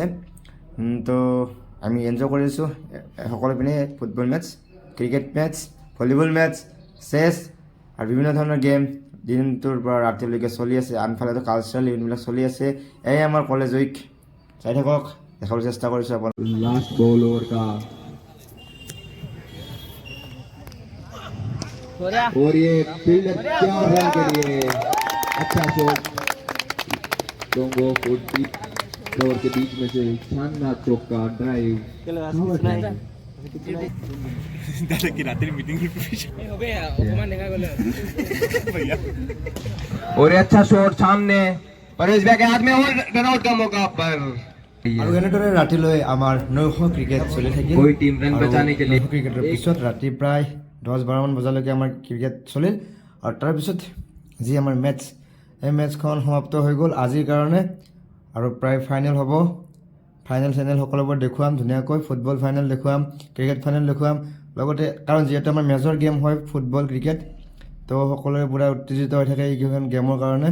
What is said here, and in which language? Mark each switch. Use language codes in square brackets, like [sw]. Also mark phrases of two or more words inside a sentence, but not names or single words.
[as] তো আমি এনজয় কৰিছোঁ সকলো পিনে [en] football match, cricket match, volleyball match, [as] চেছ, আৰু বিভিন্ন ধৰণৰ গেম দিনটোৰ পৰা ৰাতিলৈকে চলি আছে। আনফালেতো [en] cultural eventবিলাক [as] চলি আছে। এয়াই আমাৰ [en] college week, [as] চাই থাকক, দেখাবলৈ চেষ্টা কৰিছোঁ আপোনাক। [en] last ball [hi] ओवर का, और ये फील्डर 4 रन के लिए अच्छा शॉट, डोंगो 40 ओवर के बीच में से शानदार चौका ड्राइव, और अच्छा शॉट सामने, परेश भाई के हाथ में, और [en] run out [hi] का मौका पर। [as] আৰু এনেদৰে ৰাতিলৈ আমাৰ 900 ক্ৰিকেট চলি থাকিল। [hi] कोई टीम रन बचाने के लिए 900 [as] ক্ৰিকেটৰ পিছত ৰাতি প্ৰায় 10-12মান বজালৈকে আমাৰ ক্ৰিকেট চলিল, আৰু তাৰপিছত যি আমাৰ মেটচ, এই মেটচখন সমাপ্ত হৈ গ'ল আজিৰ কাৰণে, আৰু প্ৰায় ফাইনেল হ'ব। ফাইনেল সকলোবোৰ দেখুৱাম ধুনীয়াকৈ, [en] football final [as] দেখুৱাম, [en] cricket final [as] দেখুৱাম লগতে, কাৰণ যিহেতু আমাৰ [en] major game [as] হয় [en] football cricket, [as] তো সকলোৱে পূৰা উত্তেজিত হৈ থাকে এইকেইখন গেমৰ কাৰণে।